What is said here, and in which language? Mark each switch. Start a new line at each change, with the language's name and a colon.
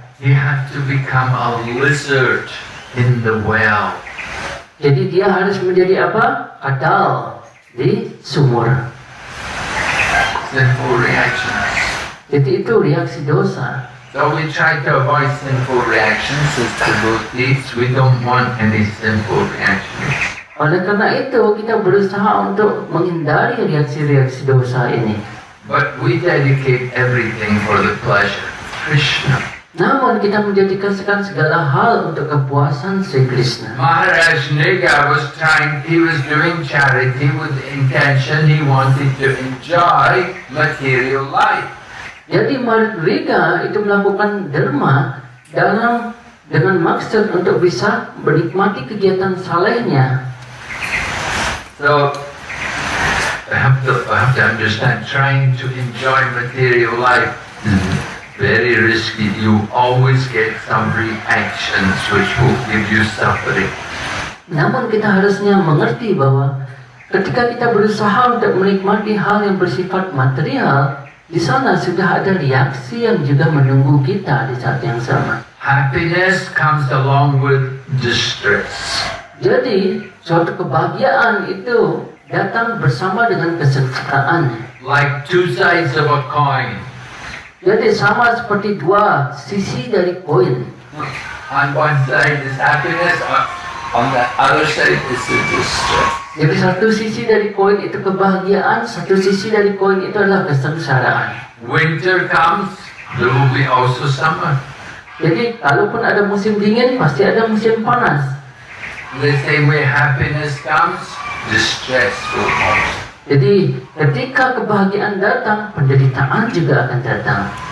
English: He had to become a lizard in the well.
Indonesian: Jadi dia harus menjadi apa? Kadal di sumur.
English: Sinful reactions.
Indonesian: Jadi itu reaksi dosa.
English: So we try to avoid sinful reactions as devotees. We don't want any sinful reactions.
Indonesian: Oleh karena itu kita berusaha untuk menghindari reaksi-reaksi dosa ini.
English: But we dedicate everything for the pleasure of Krishna.
Indonesian: Namun kita menjadikan segala hal untuk kepuasan Sri Krishna.
English: Maharaj Niga he was doing charity with the intention he wanted to enjoy material life.
Indonesian: Jadi Maharaja itu melakukan derma dengan maksud untuk bisa menikmati kegiatan salehnya.
English: So I have to understand, trying to enjoy material life is very risky. You always get some reactions which will give you suffering.
Indonesian: Namun kita harusnya mengerti bahwa ketika kita berusaha untuk menikmati hal yang bersifat material, di sana sudah ada reaksi yang juga menunggu kita di saat yang sama.
English: Happiness comes along with distress.
Indonesian: Jadi suatu kebahagiaan itu datang bersama dengan kesengsaraan.
English: Like two sides of a coin.
Indonesian: Jadi sama seperti dua sisi dari koin.
English: On one side is happiness, on the other side is the distress.
Indonesian: Jadi satu sisi dari koin itu kebahagiaan, satu sisi dari koin itu adalah kesengsaraan.
English: Winter comes, there will be also summer.
Indonesian: Jadi kalaupun ada musim dingin, pasti ada musim panas.
English: The same way happiness comes, distress will come.
Indonesian: Jadi ketika kebahagiaan datang, penderitaan juga akan datang.